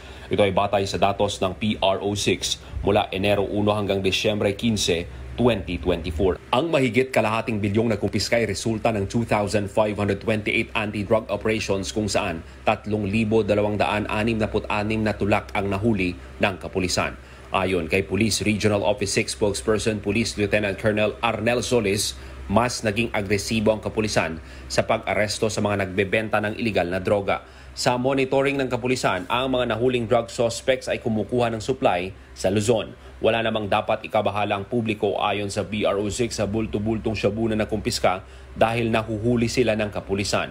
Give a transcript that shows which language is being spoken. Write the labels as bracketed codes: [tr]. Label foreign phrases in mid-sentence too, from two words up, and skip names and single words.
[tl] Ito ay batay sa datos ng PRO6 mula Enero 1 hanggang Disyembre 15, 2024. Ang mahigit kalahating bilyong nakumpiska ay resulta ng 2,528 anti-drug operations kung saan 3,266 na tulak ang nahuli ng kapulisan. Ayon kay [en] Police Regional Office 6 spokesperson Police Lieutenant Colonel Arnel Solis, [tl] mas naging agresibo ang kapulisan sa pag-aresto sa mga nagbebenta ng iligal na droga. Sa monitoring ng kapulisan, ang mga nahuling [en] drug suspects [tl] ay kumukuha ng supply sa Luzon. Wala namang dapat ikabahala ang publiko ayon sa BRO6 sa bulto-bultong shabu na nakumpiska dahil nahuhuli sila ng kapulisan.